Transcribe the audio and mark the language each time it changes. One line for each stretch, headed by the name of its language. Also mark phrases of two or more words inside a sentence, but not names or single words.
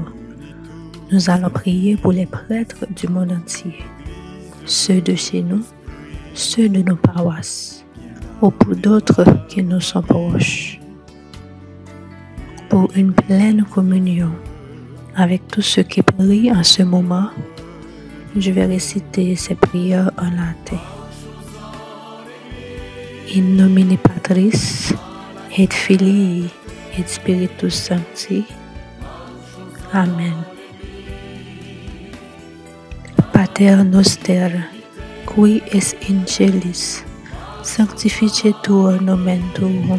French: Nous allons prier pour les prêtres du monde entier, ceux de chez nous, ceux de nos paroisses, ou pour d'autres qui nous sont proches. Pour une pleine communion avec tous ceux qui prient en ce moment, je vais réciter ces prières en latin.
Latin: In nomine Patris, et Filii, et Spiritus Sancti. Amen. Pater noster, qui es in celis, sanctificetur nomen tuum.